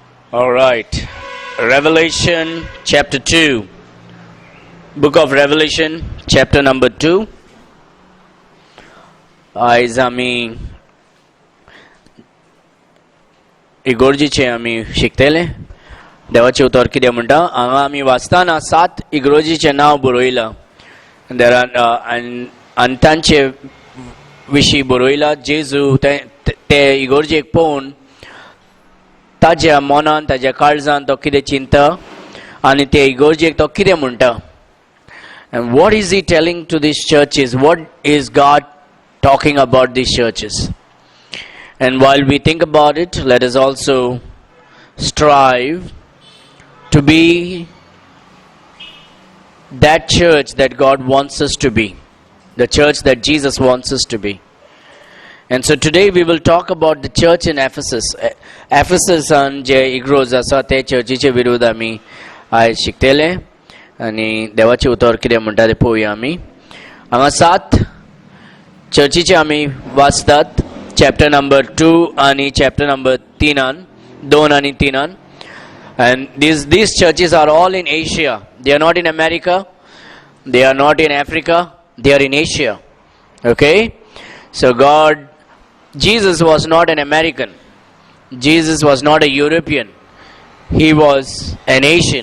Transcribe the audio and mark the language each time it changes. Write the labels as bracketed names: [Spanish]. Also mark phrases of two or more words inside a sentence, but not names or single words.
[English] All right. Revelation chapter 2. Book of Revelation chapter number 2. [Konkani] आयज आमी इगोर्जीचे आमी शिकतले. देवाचे उतर कितें म्हणटा हांगा आमी वाचताना 7 इगोर्जीचे नांव बरयलां. देर आनी तांचे विशीं बरयलां. जेजू ते इगोर्जेक पळोवन ताज्या मनान ताज्या काळजान तो कितें चिंता आनी ते इगोर्जेक तो कितें म्हणटा. [English] And what is he telling to these churches? What is God talking about these churches? And while we think about it, let us also strive to be that church that God wants us to be, the church that Jesus wants us to be. And so today we will talk about the church in Ephesus. [Konkani] Ephesus and je igros asa te churchiche विरुद्ध आमी आयज शिकतले आनी देवाचे उतर कितें म्हणटा तें पळोवया आमी. हांगा 7 चर्चीचे आमी वाचतात. [English] chapter number 2 [Konkani] आनी [English] chapter number 2 [Konkani] आनी 3. [English] And these churches are all in Asia. They are not in America. They are not in Africa. They are in Asia. Okay? So Jesus was not an American. Jesus was not a European. He was an Asian.